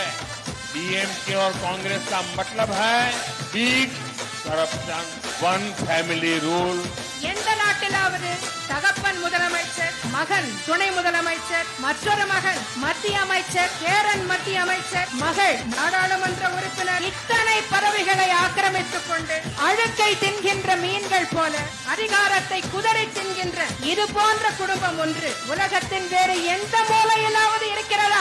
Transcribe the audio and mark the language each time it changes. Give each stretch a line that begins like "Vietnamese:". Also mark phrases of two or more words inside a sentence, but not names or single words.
Hindi: डीएमके और कांग्रेस का मतलब है
English: beat corruption, one family rule,
Tamil: எந்த நாட்டிலாவது தகப்பன் முதலமைச்சர், மகன் துணை முதலமைச்சர், மற்றொரு மகன் மத்திய அமைச்சர், பேரன் மத்திய அமைச்சர், மகள் நாடாளுமன்ற உறுப்பினர், இத்தனை பதவிகளை ஆக்கிரமித்துக் கொண்டு அழுக்கை தின்கின்ற மீன்கள் போல அதிகாரத்தை குதறி தின்கின்ற இது போன்ற குடும்பம் ஒன்று உலகத்தின் வேறு எந்த மூலையிலாவது இருக்கிறதா?